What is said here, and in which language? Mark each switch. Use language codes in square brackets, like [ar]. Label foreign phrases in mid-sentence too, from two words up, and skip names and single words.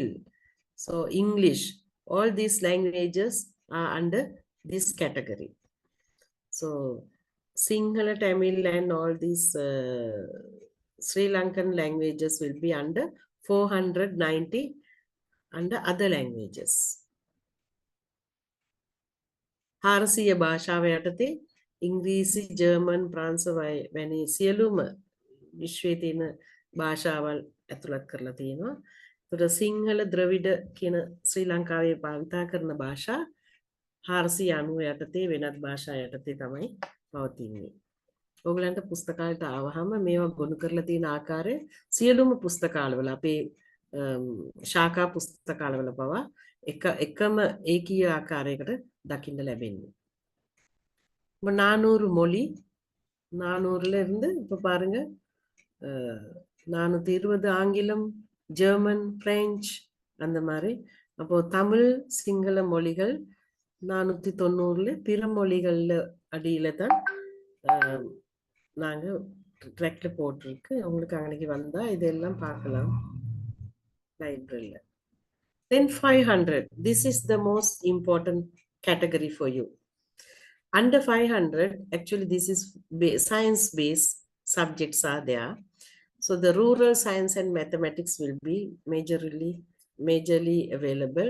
[en] So English, all these languages are under this category. So Sinhala, Tamil and all these Sri Lankan languages will be under 490 under other languages. [si] හාරසිය භාෂාව යටතේ ඉංග්‍රීසි, ජර්මන්, ප්‍රංශ වැනි සියලුම විශ්වයේ තියෙන භාෂාවල් ඇතුළත් කරලා තියෙනවා. ඒතර සිංහල, ද්‍රවිඩ කියන ශ්‍රී ලංකාවේ භාවිතා කරන භාෂා 490 යටතේ වෙනත් භාෂා යටතේ තමයි පවතින්නේ. ඔයගලන්ට පුස්තකාලයට ආවහම මේවා ගොනු කරලා තියෙන ආකාරය සියලුම පුස්තකාලවල අපේ ශාඛා පුස්තකාලවල පවා එකම ඒකීය ආකාරයකට දකින්න ලැබෙන්නේ. [ta] 400 மொழி 400ல இருந்து இப்ப பாருங்க 420 ஆங்கிலம், ஜெர்மன், பிரெஞ்சு அந்த மாதிரி. அப்போ தமிழ், சிங்கள மொழிகள் 490ல பிற மொழிகள்ல அடியில தான் நாங்க ட்ராக்ல போட்டிருக்கு. உங்களுக்கு அன்னைக்கு வந்தா இதெல்லாம் பார்க்கலாம் லைப்ரரியில. [en] Then 500. This is the most important category for you. Under 500, actually this is science-based subjects are there. So the rural science and mathematics will be majorly available.